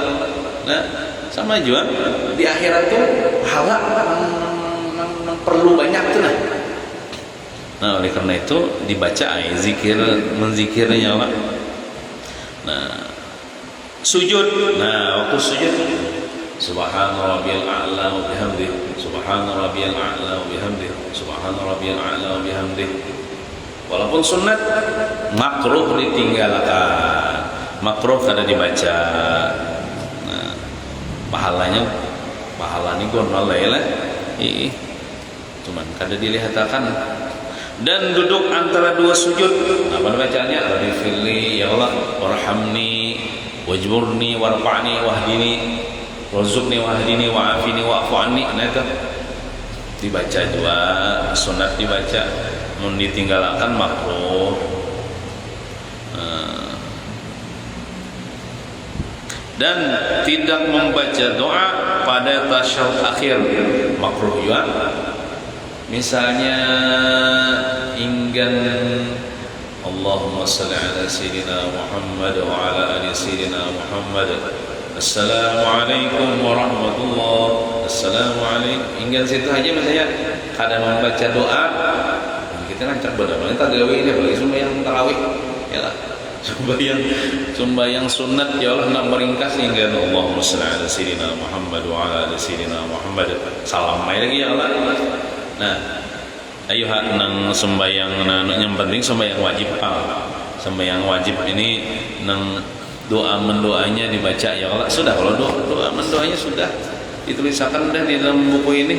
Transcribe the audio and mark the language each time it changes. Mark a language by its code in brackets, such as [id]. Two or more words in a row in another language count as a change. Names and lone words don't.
[bjn] Nah, sama juga di akhirat tuh pahala nang perlu banyak tuh nah. Nah, oleh karena itu dibaca zikir, menzikirnya Allah. Nah, sujud. Nah, waktu sujud [ar] سبحان ربي الأعلى وبحمده سبحان ربي الأعلى وبحمده سبحان ربي الأعلى وبحمده. [bjn] Walaupun sunat makruh ditinggalkan, makruh kada dibaca. Nah, pahalanya gonol lah. Cuman kada dilihatkan. Dan duduk antara dua sujud, apa bacaannya? [ar] رب اغفر لي يا الله, وارحمني واجبرني وارفعني واهدني وارزقني واهدني وعافني واعف عني. [bjn] Nah itu dibaca dua, sunat dibaca, mun ditinggalkan makruh. Dan tidak membaca doa pada tasyahud akhir makruh juga. Misalnya inggan [ar] اللهم صل على سيدنا محمد وعلى آل سيدنا محمد السلام عليكم ورحمة الله, [bjn] Assalamualaikum, inggan situ aja misalnya kada membaca doa, kita lancar benar-benar kita gawe ini apalagi sembahyang tarawih ya lah, sembahyang sunat [ar] ya Allah [bjn] nak meringkas inggan [ar] Allahumma salli ala sayyidina Muhammad [bjn] wa ala ali sayyidina Muhammad, salam lagi [ar] ya Allah. [bjn] Nah, ayo nang sembahyang yang penting sembahyang wajib sembahyang wajib ini nang doa mendoanya dibaca [ar] ya Allah. [bjn] Sudah kalau doa mendoanya sudah dituliskan dah di dalam buku ini.